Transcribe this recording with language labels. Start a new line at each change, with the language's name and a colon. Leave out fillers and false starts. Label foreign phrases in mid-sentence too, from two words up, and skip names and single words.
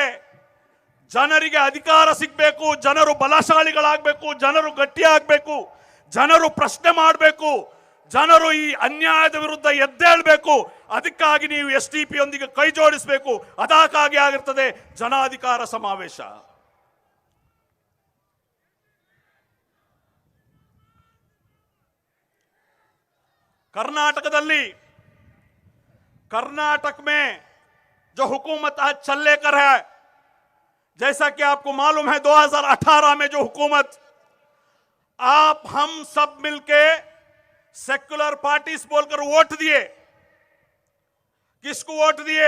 Kannada: ಜನರಿಗೆ ಅಧಿಕಾರ ಸಿಗಬೇಕು, ಜನರು ಬಲಶಾಲಿಗಳಾಗಬೇಕು, ಜನರು ಗಟ್ಟಿಯಾಗಬೇಕು, ಜನರು ಪ್ರಶ್ನೆ ಮಾಡಬೇಕು, ಜನರು ಈ ಅನ್ಯಾಯದ ವಿರುದ್ಧ ಎದ್ದೇಳಬೇಕು. ಅದಕ್ಕಾಗಿ ನೀವು SDP ಯೊಂದಿಗೆ ಕೈ ಜೋಡಿಸಬೇಕು. ಅದಕ್ಕಾಗಿ ಆಗಿರ್ತದೆ ಜನಾಧಿಕಾರ ಸಮಾವೇಶ.
Hindi: कर्नाटक में जो हुकूमत आज चल लेकर है, जैसा कि आपको मालूम है 2018 में जो हुकूमत आप हम सब मिलके
English: secular parties
Hindi: बोलकर वोट दिए, किसको वोट दिए?